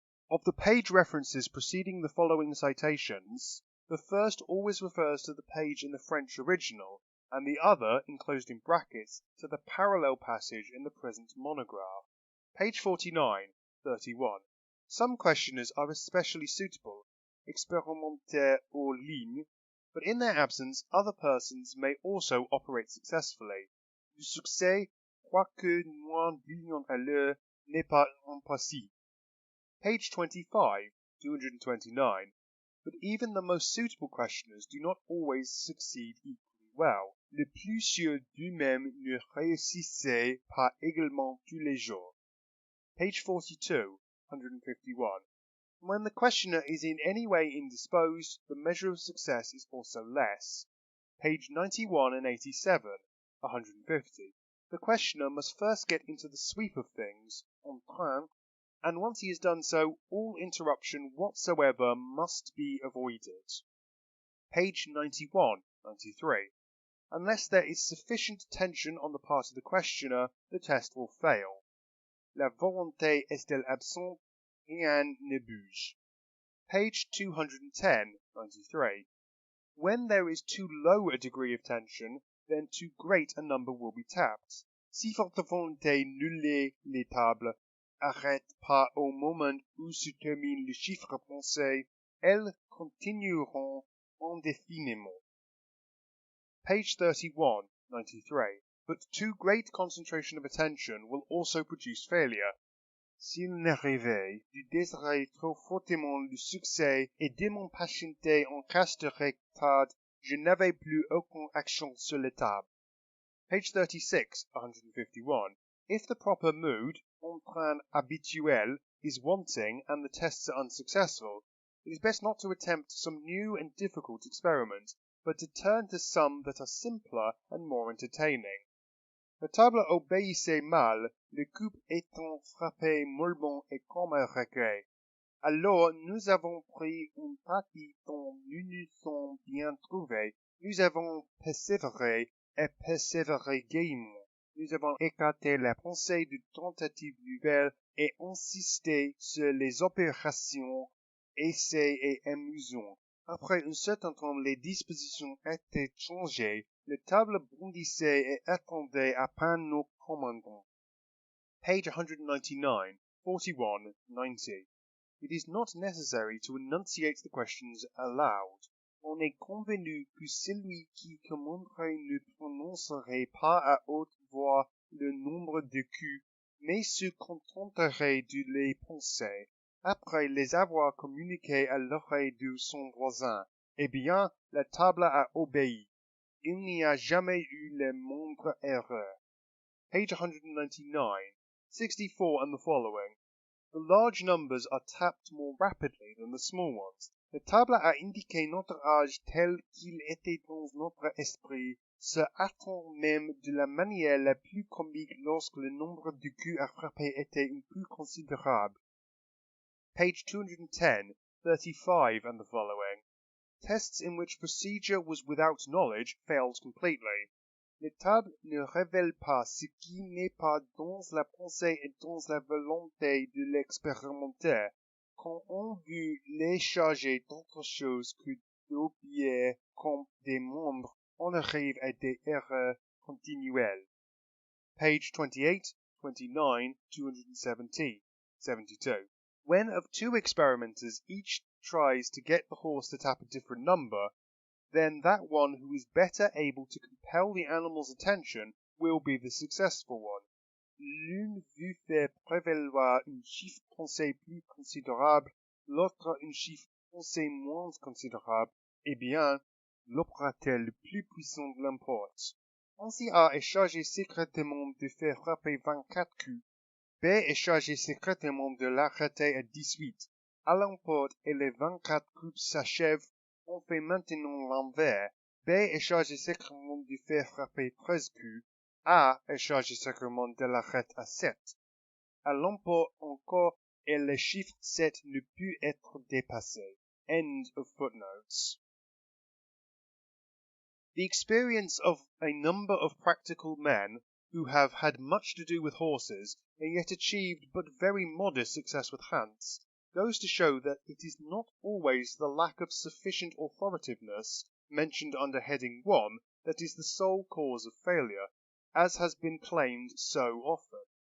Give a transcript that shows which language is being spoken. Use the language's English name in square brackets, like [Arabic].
[English] Of the page references preceding the following citations, the first always refers to the page in the French original, and the other, enclosed in brackets, to the parallel passage in the present monograph. Page 49, 31. Some questioners are especially suitable, [French] expérimentaires hors ligne, [English] but in their absence other persons may also operate successfully. [French] Le succès, quoique moins brillant à l'heure, n'est pas impossible. [English] Page 25, 229. But even the most suitable questioners do not always succeed equally well. [French] Le plus sûr d'eux-mêmes ne réussissait pas également tous les jours. [English] Page 42, 151. When the questioner is in any way indisposed, the measure of success is also less. Page 91 and 87, 150. The questioner must first get into the sweep of things, [French] en train, [English] and once he has done so, all interruption whatsoever must be avoided. Page 91, 93. Unless there is sufficient attention on the part of the questioner, the test will fail. [French] La volonté est-elle absente? Rien ne bouge. [English] Page 210, 93. When there is too low a degree of tension, then too great a number will be tapped. [French] Si votre volonté nulle les tables arrête pas au moment où se termine le chiffre pensé, elles continueront indéfiniment. [English] Page 31, 93. But too great concentration of attention will also produce failure. [French] S'il n'arrivait du désirer trop fortement le succès et de m'impatienter en cas de retard, je n'avais plus aucune action sur la table. [English] Page 36, 151. If the proper mood, [French] en train habituel, [English] is wanting and the tests are unsuccessful, it is best not to attempt some new and difficult experiment, but to turn to some that are simpler and more entertaining. [French] La table obéissait mal, le coup étant frappé mollement et comme un regret. Alors nous avons pris un parti dont nous nous sommes bien trouvés. Nous avons persévéré et persévéré gaiement. Nous avons écarté la pensée de tentatives nouvelles et insisté sur les opérations essais et amusantes. Après un certain temps, les dispositions étaient changées. La table bondissait et attendait à peine nos commandants. [English] Page 199, 41, 90. It is not necessary to enunciate the questions aloud. [French] On est convenu que celui qui commanderait ne prononcerait pas à haute voix le nombre de coups, mais se contenterait de les penser, après les avoir communiquées à l'oreille de son voisin. Eh bien, la table a obéi. Il n'y a jamais eu la moindre erreur. [English] Page 199, 64 and the following. The large numbers are tapped more rapidly than the small ones. [French] La table a indiqué notre âge tel qu'il était dans notre esprit, se hâtant même de la manière la plus comique lorsque le nombre de coups à frapper était un peu considérable. [English] Page 210, 35 and the following. Tests in which procedure was without knowledge failed completely. [French] Les tables ne révèlent pas ce qui n'est pas dans la pensée et dans la volonté de l'expérimenter, quand on veut les charger d'autre chose que d'obéir comme des membres, on arrive à des erreurs continuelles. [English] Page 28, 29, 270, 72. When of two experimenters each tries to get the horse to tap a different number, then that one who is better able to compel the animal's attention will be the successful one. [French] L'une veut faire prévaloir un chiffre pensé plus considérable, l'autre un chiffre pensé moins considérable. Eh bien, l'opérateur le plus puissant l'emporte. Ainsi A est chargé secrètement de faire frapper 24 coups. B est chargé secrètement de l'arrêter à 18. A l'emporte et les 24 coups s'achèvent. On fait maintenant l'envers. B est chargé secrètement de faire frapper 13 coups. A est chargé secrètement de l'arrêter à 7. A l'emporte encore et le chiffre 7 ne peut être dépassé. [English] End of footnotes. The experience of a number of practical men who have had much to do with horses and yet achieved but very modest success with Hans goes to show that it is not always the lack of sufficient authoritativeness mentioned under heading 1 that is the sole cause of failure, as has been claimed so often.